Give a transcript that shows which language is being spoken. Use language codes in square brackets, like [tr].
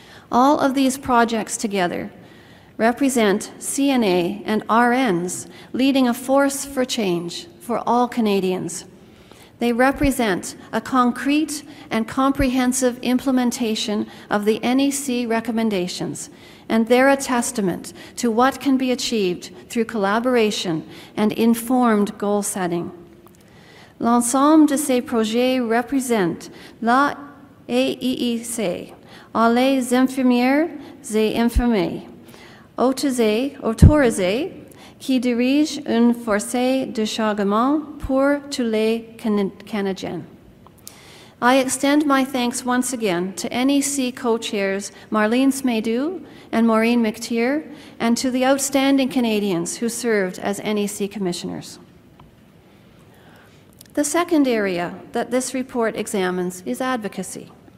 [en] All of these projects together represent CNA and RNs leading a force for change for all Canadians. They represent a concrete and comprehensive implementation of the NEC recommendations, and they're a testament to what can be achieved through collaboration and informed goal setting. [fr] L'ensemble de ces projets représente la AIEC, les infirmières et infirmiers, autorisés, qui dirige une force de changement pour tous les Canadiens. [en] I extend my thanks once again to NEC co-chairs Marlene Smedu and Maureen McTeer, and to the outstanding Canadians who served as NEC commissioners. The second area that this report examines is advocacy.